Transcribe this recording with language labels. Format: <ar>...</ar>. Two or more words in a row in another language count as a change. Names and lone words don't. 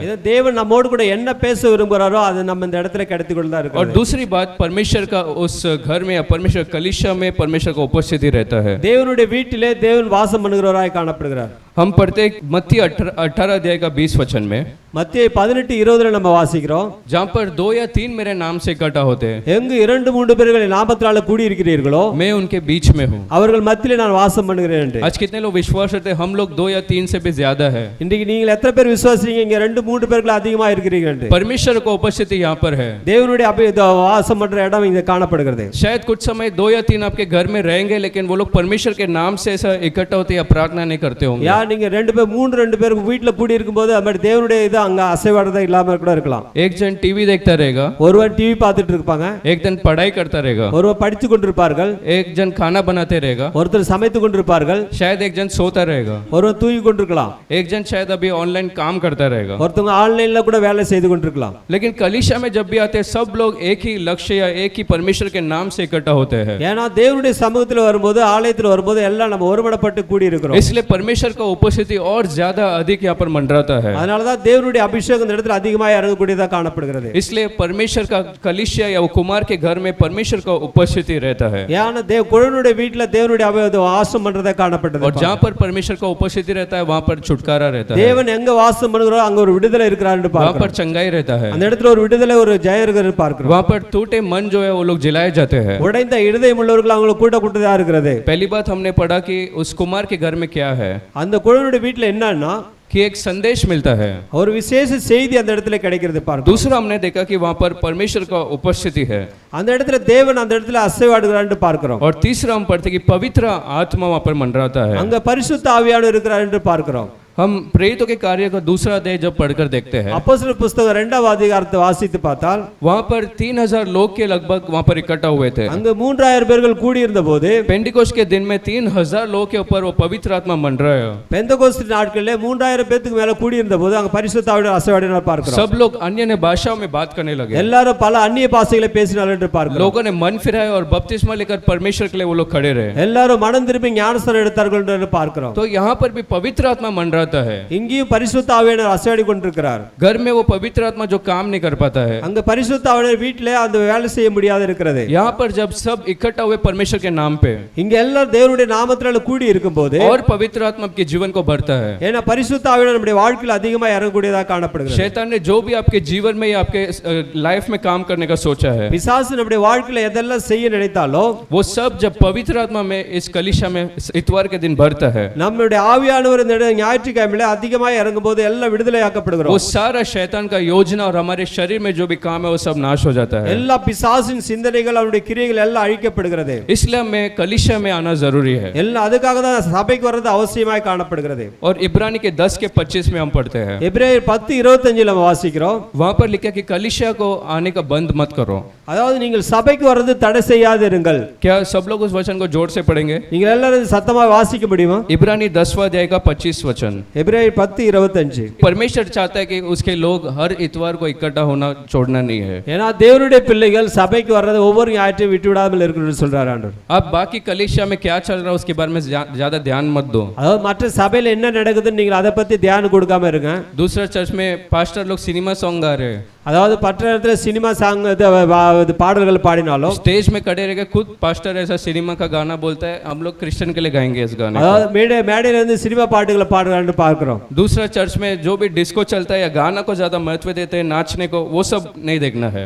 <ta>இது தேவன் நம்மோடு கூட என்ன பேச விரும்புறாரோ அது நம்ம இந்த இடத்துல கிடைத்து கொண்டா இருக்கு.</ta> <hi>और दूसरी बात, परमेश्वर का उस घर में या परमेश्वर कलीसिया में परमेश्वर का उपस्थिति रहता है।</hi> <ta>தேவனுடைய வீட்டிலே தேவன் வாசம் பண்ணுகிறவராய் காணப்படுகிறார்.</ta> <hi>हम पढ़ते मत्ती 18 अध्याय का 20 वचन में,</hi> <ta>மத்தேயு 18:20 நம்ம வாசிக்கிறோம்,</ta> <hi>जहाँ पर 2 या 3 मेरे नाम से इकट्ठा होते हैं,</hi> <ta>எங்கு 2-3 பேர்கள் நாமத்தினால கூடி இருக்கிறீர்களோ</ta> <hi>मैं उनके बीच में हूँ।</hi> <ta>அவர்கள் மத்தியிலே நான் வாசம் பண்ணுகிறேன் என்று.</ta> <hi>आज कितने लोग विश्वास करते हैं हम लोग 2 या 3 से भी ज्यादा है?</hi> <ta>இன்றைக்கு நீங்கள் எத்தனை பேர் விசுவாசிக்கிறீங்க இங்க 2-3 பேர்கள் அதிகமா இருக்கிறீங்க என்று?</ta> <hi>परमेश्वर का उपस्थिति यहाँ पर है।</hi> <ta>தேவனுடைய வாசம் பண்ற இடம் இங்க காணப்படுகிறது.</ta> <hi>शायद कुछ समय 2 या 3 आपके घर में रहेंगे, लेकिन वो लोग परमेश्वर के नाम से ऐसा इकट्ठा होते या प्रार्थना नहीं करते होंगे।</hi> <ta>या நீங்க 2 பேர் வீட்ல கூடி இருக்கும்போது அந்த தேவனுடைய இது அங்க அசைவாடுறதே இல்லாம கூட இருக்கலாம்.</ta> <hi>एक जन टीवी देखता रहेगा,</hi> <ta>ஒருவர் டிவி பார்த்துட்டு இருப்பாங்க,</ta> <hi>एक जन पढ़ाई करता रहेगा,</hi> <ta>ஒருவர் படித்து கொண்டிருப்பார்கள்,</ta> <hi>एक जन खाना बनाते रहेगा,</hi> <ta>ஒருத்தர் சமைத்து கொண்டிருப்பார்கள்,</ta> <hi>शायद एक जन सोता रहेगा,</hi> <ta>ஒருவர் தூங்கி கொண்டிருக்கலாம்,</ta> <hi>एक जन शायद अभी ऑनलाइन काम करता रहेगा,</hi> <ta>ஒருத்தங்க ஆன்லைன்ல கூட வேலை செய்து கொண்டிருக்கலாம்.</ta> <hi>लेकिन कलीसिया में जब भी आते हैं सब लोग एक ही लक्ष्य या एक ही परमेश्वर के नाम से इकट्ठा होते हैं।</hi> <ta>ஏனா தேவனுடைய சமூகத்துல வரும்போது ஆலயத்துல வரும்போது எல்லாம் நம்ம ஒருமனப்பட்டு கூடி இருக்கிறோம்.</ta> <hi>इसलिए परमेश्वर का उपस्थिति और ज्यादा अधिक यहाँ पर मंडराता है।</hi> <ta>அதனால தான் தேவனுடைய அபிஷேகம் இந்த இடத்துல அதிகமாக இறங்கக்கூடியதா காணப்படுகிறது.</ta> <hi>इसलिए परमेश्वर का कलीसिया या वो कुमार के घर में परमेश्वर का उपस्थिति रहता है।</hi> <ta>ஏனா குயவனுடைய வீட்ல தேவனுடைய வாசம் பண்றதா காணப்படுது.</ta> <hi>और जहाँ पर परमेश्वर का उपस्थिति रहता है वहाँ पर छुटकारा रहता है।</hi> <ta>தேவன் எங்க வாசம் பண்ணுகிறாரோ அங்க ஒரு விடுதலை இருக்கிறான்னு பார்க்கிறோம்.</ta> <hi>वहाँ पर चंगाई रहता है।</hi> <ta>அந்த இடத்துல ஒரு விடுதலை ஒரு ஜெயம் இருக்கிறது பார்க்கிறோம்.</ta> <hi>वहाँ पर टूटे मन जो है वो लोग जिलाए जाते हैं।</hi> <ta>உடைந்த இருதயம் உள்ளவர்கள் அவங்க கூட்டக்கூட்டதா இருக்கிறது.</ta> <hi>पहली बात हमने पढ़ा कि उस कुमार के घर में क्या है,</hi> <ta>அந்த குயவனுடைய வீட்ல என்னன்னா</ta> <hi>कि एक संदेश मिलता है और विशेष</hi> <ta>செய்தி அந்த இடத்துல கிடைக்கிறது பார்க்கிறோம்.</ta> <hi>दूसरा हमने देखा कि वहाँ पर परमेश्वर का उपस्थिति है,</hi> <ta>அந்த இடத்துல தேவன் அந்த இடத்துல அசைவாடுகிறான்னு பார்க்கிறோம்.</ta> <hi>और तीसरा हम पढ़ते कि पवित्र आत्मा वहाँ पर मंडराता है।</hi> <ta>அங்க பரிசுத்த ஆவியானவர் இருக்கிறார் என்று பார்க்கிறோம்.</ta> <hi>हम प्रेरितों के कार्य का दूसरा अध्याय जब पढ़कर देखते हैं,</hi> <ta>அப்போஸ்தலர் புஸ்தகம் 2ஆம் அதிகாரத்தை வாசித்து பார்த்தால்</ta> <hi>वहाँ पर 3000 लोग के लगभग वहाँ पर इकट्ठा हुए थे।</hi> <ta>அங்க 3000 பேர்கள் கூடியிருந்த போது</ta> <hi>पेंटिकोस्ट के दिन में 3000 लोग के ऊपर वो पवित्र आत्मा मंडरा है।</hi> <ta>பெந்தகோஸ்து நாட்களிலே 3000 பேத்துக்கு மேல கூடியிருந்த போது அங்க பரிசுத்த ஆவியானவர் அசைவாடினார் பார்க்கிறோம்.</ta> <hi>सब लोग अन्य भाषाओं में बात करने लगे,</hi> <ta>எல்லாரும் பல அந்நிய பாஷைகளை பேசினார்கள் என்று பார்க்கிறோம்.</ta> <hi>लोगों ने मन फिराया और बपतिस्मा लेकर परमेश्वर के लिए वो लोग खड़े रहे।</hi> <ta>எல்லாரும் மனம் திரும்பி ஞானஸ்நானம் எடுத்தார்கள் என்று பார்க்கிறோம்.</ta> <hi>तो यहाँ पर भी पवित्र आत्मा मंडराता है।</hi> <ta>இங்கேயும் பரிசுத்த ஆவியானவர் அசைவாடி கொண்டிருக்கிறார்.</ta> <hi>घर में वो पवित्र आत्मा जो काम नहीं कर पाता है,</hi> <ta>அங்க பரிசுத்த ஆவியானவர் வீட்டிலே அந்த வேலை செய்ய முடியாது இருக்கிறது.</ta> <hi>यहाँ पर जब सब इकट्ठा हुए परमेश्वर के नाम पे</hi> <ta>இங்க எல்லாரும் தேவனுடைய நாமத்தினால கூடி இருக்கும்போது</ta> <hi>और पवित्र आत्मा आपके जीवन को भरता है।</hi> <ta>ஏன்னா பரிசுத்த ஆவியானவர் நம்முடைய வாழ்க்கையில் அதிகமா இறங்கக்கூடியதாக காணப்படுகிறது.</ta> <hi>शैतान ने जो भी आपके जीवन में या आपके लाइफ में काम करने का सोचा है,</hi> <ta>பிசாசு நம்முடைய வாழ்க்கையில எதெல்லாம் செய்ய நினைத்தாலோ</ta> <hi>वो सब जब पवित्र आत्मा में इस कलीसिया में इतवार के दिन भरता है,</hi> <ta>நம்முடைய ஆவியானவர் இந்த ஞாயிற்றுக்கிழமையில அதிகமா இறங்கும்போது எல்லாம் விடுதலையாக்கப்படுகிறோம்.</ta> <hi>वो सारा शैतान का योजना और हमारे शरीर में जो भी काम है वो सब नाश हो जाता है।</hi> <ta>எல்லா பிசாசின் சிந்தனைகள் அவருடைய கிரியைகள் எல்லாம் அழிக்கப்படுகிறது.</ta> <hi>इसलिए हमें कलीसिया में आना जरूरी है।</hi> <ta>எல்லாம் அதுக்காக தான் சபைக்கு வர்றது அவசியமாய் காணப்படுகிறது.</ta> <hi>और इब्रानी के 10 के 25 में हम पढ़ते हैं,</hi> <ta>எபிரேயர் 10:25 நம்ம வாசிக்கிறோம்.</ta> <hi>वहां पर लिखा कि कलीसिया को आने का बंद मत करो।</hi> <ta>அதாவது நீங்கள் சபைக்கு வர்றது தடை செய்யாதிருங்கள்.</ta> <hi>क्या सब लोग उस वचन को जोर से पढ़ेंगे?</hi> <ta>நீங்கள் எல்லாரும் சத்தமா வாசிக்க முடியுமா?</ta> <hi>इब्रानी 10वां अध्याय का 25 वचन।</hi> <ta>எபிரேயர் 10:25.</ta> <hi>परमेश्वर चाहता है कि उसके लोग हर इतवार को इकट्ठा होना छोड़ना नहीं है।</hi> <ta>ஏன்னா தேவனுடைய பிள்ளைகள் சபைக்கு வர்றது ஒவ்வொரு ஞாயிற்றையும் விட்டு விடாமல் இருக்கணும்னு சொல்றார் ஆண்டவர்.</ta> <hi>अब बाकी कलीसिया में क्या चल रहा है उसके बारे में ज्यादा ध्यान मत दो।</hi> <ta>அதாவது மற்ற சபையில என்ன நடக்குதுன்னு நீங்கள் அதை பத்தி தியானம் கொடுக்காம இருங்க.</ta> <hi>दूसरा चर्च में पास्टर लोग</hi> <en>cinema song</en> <hi>गा रहे हैं,</hi> <ta>அதாவது பற்ற இடத்துல</ta> <en>cinema song</en> <ta>பாடல்கள் பாடினாலும்</ta> <hi>स्टेज में खड़े रह के खुद पास्टर ऐसा सिनेमा का गाना बोलता है, हम लोग क्रिश्चियन के लिए गाएंगे इस गाने को।</hi> <ta>அதாவது மேடையில இருந்து சினிமா பாட்டுகளை பாடுறான்னு பார்க்கிறோம்.</ta> <hi>दूसरा चर्च में जो भी डिस्को चलता है या गाना को ज्यादा महत्व देते हैं, नाचने को, वो सब नहीं देखना है।</hi>